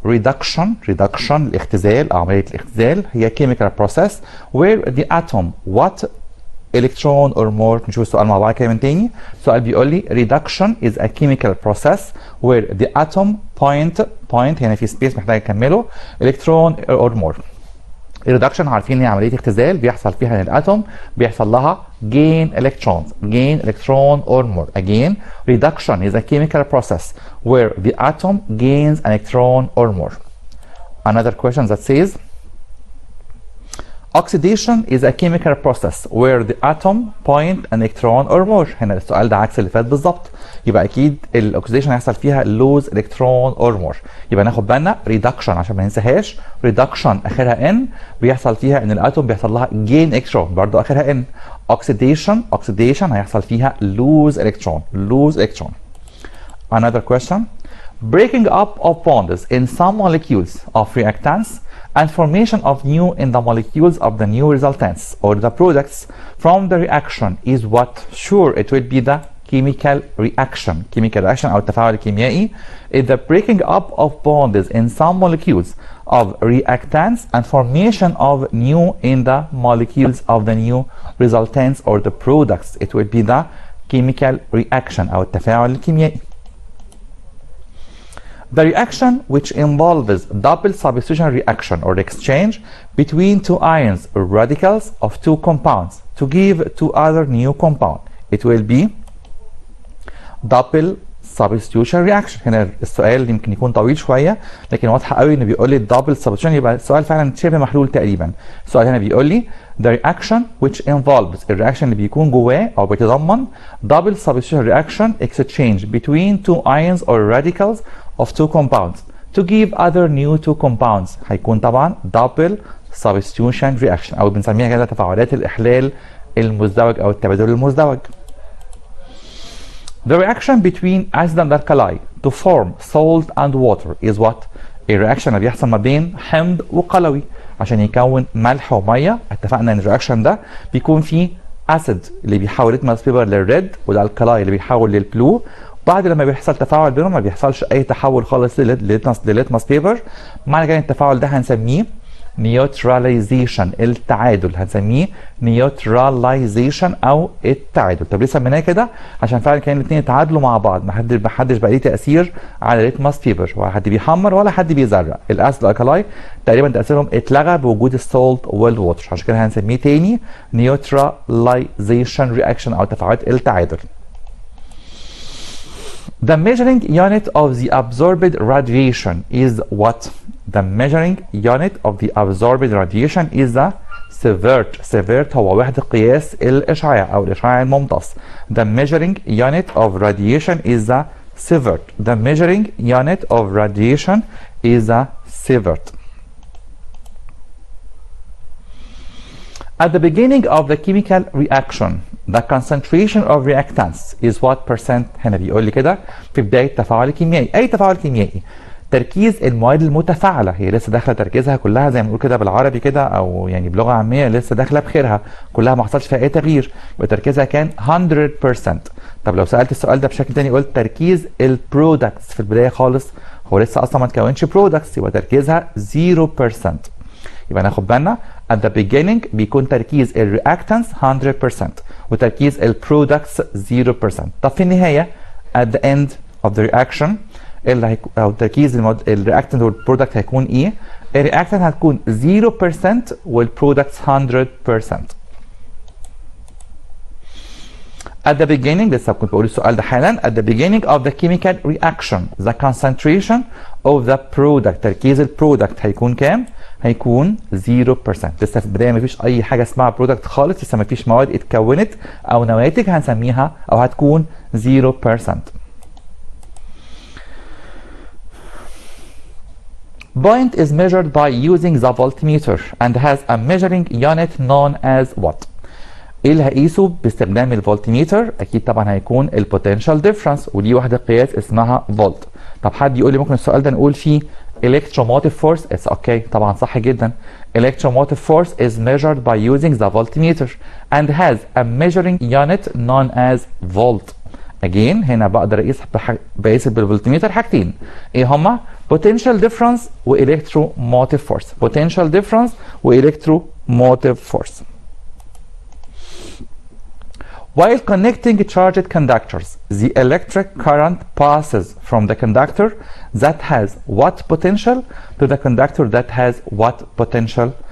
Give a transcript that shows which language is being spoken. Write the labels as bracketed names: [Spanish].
[English] reduction [Arabic] الاختزال، عملية الاختزال هي [English] chemical process where the atom what electron or more. [Arabic] نشوف السؤال مع بعض كده من تاني. السؤال بيقول لي [English] reduction is a chemical process where the atom point [Arabic] هنا في سبيس محتاج اكمله [English] electron or more. [Arabic] الريدكشن عارفين ان هي عمليه اختزال بيحصل فيها ان الاتوم بيحصل لها [English] gain electron or more. Again, reduction is a chemical process where the atom gains an electron or more. Another question that says oxidation is a chemical process where the atom point an electron or more. [Arabic] هنا السؤال ده عكس اللي فات بالظبط، يبقى اكيد الاكسيديشن هيحصل فيها [English] lose electron or more. [Arabic] يبقى ناخد بالنا reduction عشان ما ننساهاش، reduction اخرها n بيحصل فيها ان الاتوم بيحصل لها [English] gain electron [Arabic] برضو اخرها n. [English] oxidation [Arabic] هيحصل فيها [English] lose electron. Another question, breaking up of bonds in some molecules of reactants and formation of new in the molecules of the new resultants or the products from the reaction is what? Sure, it will be the chemical reaction [Arabic] أو التفاعل الكيميائي. [English] is the breaking up of bonds in some molecules of reactants and formation of new in the molecules of the new resultants or the products. It will be the chemical reaction [Arabic] أو التفاعل الكيميائي. [English] The reaction which involves double substitution reaction or exchange between two ions or radicals of two compounds to give two other new compound. It will be double substitution reaction. [Arabic] هنا السؤال يمكن يكون طويل شويه لكن واضحه قوي انه بيقول لي [English] double substitution، [Arabic] يبقى السؤال فعلا شبه محلول تقريبا. السؤال هنا بيقول لي [English] the reaction which involves [Arabic] الرياكشن اللي بيكون جواه او بيتضمن [English] double substitution reaction exchange between two ions or radicals of two compounds to give other new two compounds [Arabic] هيكون طبعا [English] double substitution reaction [Arabic] او بنسميها كده تفاعلات الاحلال المزدوج او التبادل المزدوج. [English] The reaction between acid and alkali to form salt and water is what? [Arabic] الرياكشن اللي بيحصل ما بين حمض وقلوي عشان يكون ملح وميه. اتفقنا ان الرياكشن ده بيكون فيه اسيد اللي بيحول ليتمس بيبر للريد والالكلاي اللي بيحول للبلو. بعد لما بيحصل تفاعل بينهم ما بيحصلش اي تحول خالص لليتمس بيبر. معنى كده التفاعل ده هنسميه نيوتراليزيشن، التعادل، هنسميه نيوتراليزيشن او التعادل. طب ليه سميناه كده؟ عشان فعلا كان الاثنين يتعادلوا مع بعض، ما حدش بقى ليه تاثير على الليتمس بيبر، ولا حد بيحمر ولا حد بيزرق. الاسيد والالكلاي تقريبا تاثيرهم اتلغى بوجود السولت والووتر، عشان كده هنسميه تاني نيوتراليزيشن رياكشن او تفاعلات التعادل. [English] The measuring unit of the absorbed radiation is what? The measuring unit of the absorbed radiation is the sievert [Arabic] هو وحدة قياس الإشعاع أو الإشعاع الممتص. [English] The measuring unit of radiation is the sievert. The measuring unit of radiation is the sievert. At the beginning of the chemical reaction, the concentration of reactants is what percent. [Arabic] هنا بيقول لي كده في بداية التفاعل الكيميائي. أي تفاعل كيميائي تركيز المواد المتفاعلة هي لسه داخلة تركيزها كلها زي ما بنقول كده بالعربي كده أو يعني بلغة عامية لسه داخلة بخيرها كلها ما حصلش فيها أي تغيير، يبقى تركيزها كان 100%. طب لو سألت السؤال ده بشكل تاني قلت تركيز البرودكتس في البداية خالص هو لسه أصلا ما تكونش برودكتس، يبقى تركيزها 0%. يبقى ناخد بالنا [English] at the beginning [Arabic] بيكون تركيز الرياكتانس 100% وتركيز البرودكتس 0%. طب في النهاية [English] at the end of the reaction [Arabic] اللي او تركيز الرياكتانت والبرودكت هيكون ايه؟ الرياكتانت هتكون 0% والبرودكتس 100%. [English] at the beginning، [Arabic] لسه كنت بقول السؤال ده حالا، [English] at the beginning of the chemical reaction the concentration of the product، [Arabic] تركيز البرودكت هيكون كام؟ هيكون 0%. لسه في البدايه مفيش اي حاجه اسمها برودكت خالص، لسه مفيش مواد اتكونت او نواتج هنسميها او هتكون 0%. [English] Point is measured by using the voltmeter and has a measuring unit known as what؟ [Arabic] ايه اللي هقيسه باستخدام الفولتميتر؟ اكيد طبعا هيكون البوتنشال ديفرنس، ودي وحده قياس اسمها فولت. طب حد يقول لي ممكن السؤال ده نقول فيه [English] electromotive force؟ [Arabic] اتس اوكي طبعا صح جدا. [English] electromotive force is measured by using the voltmeter and has a measuring unit known as volt. [Arabic] again هنا بقدر بقيس بالفولتميتر حاجتين، ايه هما؟ [English] potential difference [Arabic] و [English] electromotive force. potential difference و electromotive force. While connecting charged conductors, the electric current passes from the conductor that has what potential to the conductor that has what potential.